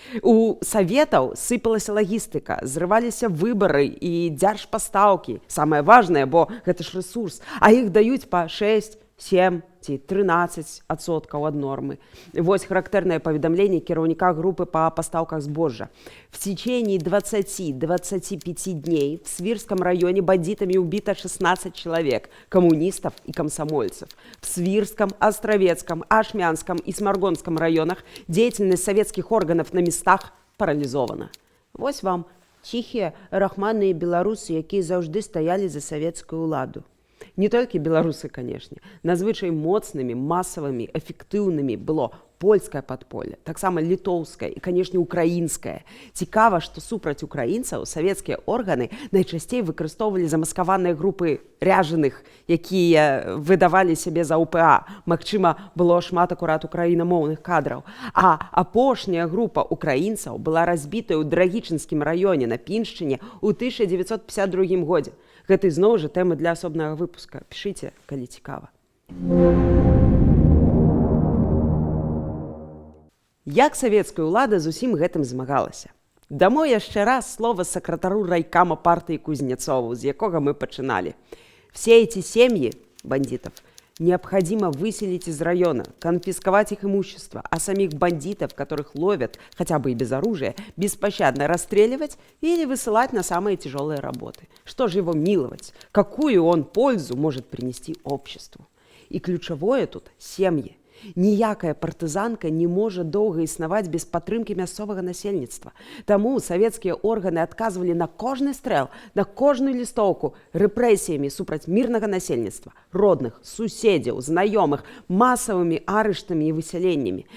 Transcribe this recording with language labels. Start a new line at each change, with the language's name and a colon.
Belarusian: У саветаў сыпалася лагістыка, зрываліся выбары і дзяржпастаўкі. Самае важнае, бо гэта ж рэсурс, а іх даюць па 6, 7 ці 13% ад нормы. Вось характэрнае паведамленне кіраўніка групы па пастаўках збожжа.
Russian: В течение 20-25 дней в Свирском районе бандитами убито 16 человек, коммунистов и комсомольцев. В Свирском, Островецком, Ашмянском и Сморгонском районах деятельность советских органов на местах паралізована.
Belarusian: Вось вам ціхія, рахманныя беларусы, якія заўжды стаялі за савецкую ўладу. Не толькі беларусы, канешне. Назвычай моцнымі, масавымі, эфектыўнымі было польскае падполле, таксама літоўскае і, канешне, украінскае. Цікава, што супраць украінцаў савецкія органы найчасцей выкарыстоўвалі замаскаваныя групы ряжаных, якія выдавалі сябе за УПА. Магчыма, было шмат акурат украінамоўных кадраў. А апошняя група украінцаў была разбітая ў Драгічынскім раёне на Піншчыне ў 1952 годзе. Гэта зноў жа тэма для асобнага выпуска. Пішыце, калі цікава. Як савецкая ўлада з усім гэтым змагалася? Дамо яшчэ раз слова сакратару райкама партыі Кузнецову, з якога мы пачыналі.
Russian: Все эти семьи бандитов необходимо выселить из района, конфисковать их имущество, а самих бандитов, которых ловят, хотя бы и без оружия, беспощадно расстреливать или высылать на самые тяжелые работы. Что же его миловать? Какую он пользу может принести обществу? И ключевое тут – семьи.
Belarusian: Ніякая партызанка не можа доўга існаваць без падтрымкі мясцовага насельніцтва. Таму савецкія органы адказвалі на кожны стрэл, на кожную лістоўку рэпрэсіямі супраць мірнага насельніцтва, родных, суседзяў, знаёмых, масавымі арыштамі і высяленнямі.